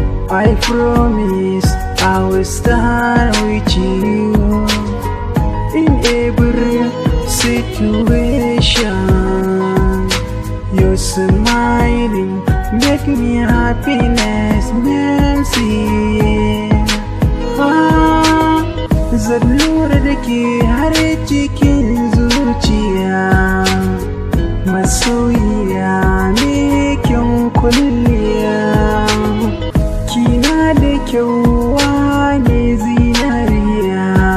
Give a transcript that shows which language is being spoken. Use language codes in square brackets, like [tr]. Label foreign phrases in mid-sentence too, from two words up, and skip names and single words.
[en] I promise I will stand with you in every situation. Your smiling make me happiness, Nancy. [ha] Ah, zan lura da ke har cikin zuciya. Masoyiya me kyan kwalliya. Kina da kyau wane zinariya.